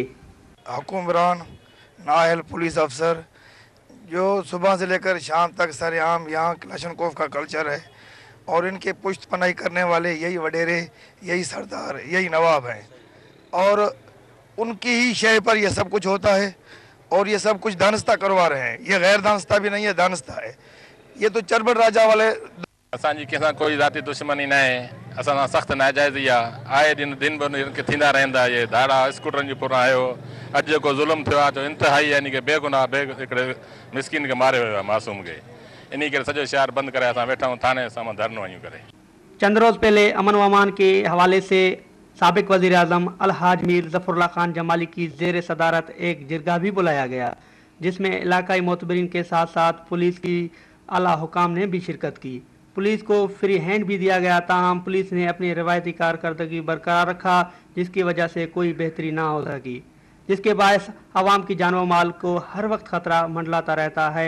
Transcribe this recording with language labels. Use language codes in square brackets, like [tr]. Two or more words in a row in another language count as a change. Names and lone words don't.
[ur] حکمران، نااہل پولیس افسر جو صبح سے لے کر شام تک سرعام یہاں کلاشنکوف کا کلچر ہے اور ان کے پشت پناہی کرنے والے یہی وڈیرے، یہی سردار، یہی نواب ہیں اور ان کی ہی شہ پر یہ سب کچھ ہوتا ہے اور یہ سب کچھ دانستہ کروا رہے ہیں. یہ غیر دانستہ بھی نہیں ہے، دانستہ ہے. یہ تو چربڑ راجہ والے [sd] असांजी कंहिंसां कोई ज़ाती दुश्मनी न आहे। असां सां सख़्तु नाजाइज़ी आहे। आए दिन ब थींदा रहंदा। ये धाड़ा स्कूटरनि जे पुरां आयो, अॼु जेको ज़ुल्म थियो आहे जो इंतिहाई यानी कि बेगुनाह हिकिड़े मिसकिन खे मारे वियो आहे, मासूम खे। इन करे सॼो शहर बंदि करे असां वेठा आहियूं थाने सां धरनो आहियूं करे। [ur] چند روز پہلے امن و امان کے حوالے سے سابق وزیر اعظم الحاج میر ظفراللہ خان جمالی کی زیر صدارت ایک جرگہ بھی بلایا گیا، جس میں علاقائی معتبرین کے ساتھ ساتھ پولیس کی اعلیٰ حکام نے بھی شرکت کی. پولیس کو فری ہینڈ بھی دیا گیا، تاہم پولیس نے اپنی روایتی کارکردگی برقرار رکھا، جس کی وجہ سے کوئی بہتری نہ ہو سکی، جس کے باعث عوام کی جان و مال کو ہر وقت خطرہ منڈلاتا رہتا ہے.